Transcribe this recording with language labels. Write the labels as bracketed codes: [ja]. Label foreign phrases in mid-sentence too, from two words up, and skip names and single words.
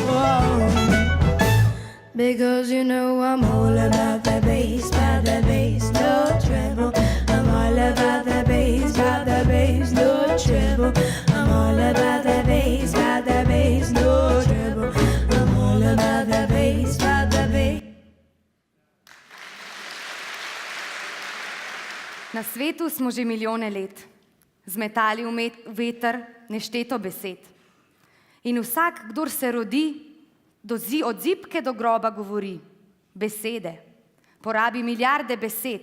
[en] Because you know I'm all about the bass, no treble. I'm all about the bass, no treble. I'm all about the bass, no treble. I'm all about the bass, [sl] Na svetu smo že milijone let, zmetali v veter nešteto besed. In vsak, kdor se rodi, od zibke do groba govori besede, porabi milijarde besed.